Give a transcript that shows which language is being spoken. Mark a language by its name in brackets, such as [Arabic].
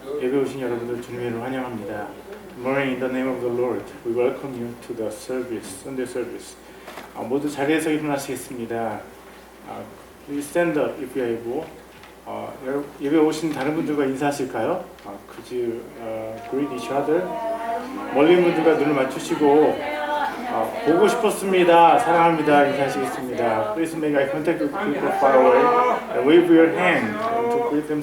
[Korean] 예배 오신 여러분들 주님의 이름으로 환영합니다. [English] Good morning in the name of the Lord. We welcome you to the service, Sunday service. [Korean] 모두 자리에서 일어나시겠습니다. [English] Please stand up if you are able. [Korean] 예배 오신 다른 분들과 인사하실까요? [English] Could you greet each other? [Korean] 멀리 있는 분들과 눈을 맞추시고 보고 싶었습니다. 사랑합니다. 인사하시겠습니다. [English] Please make eye contact with people far away and wave your hand to greet them.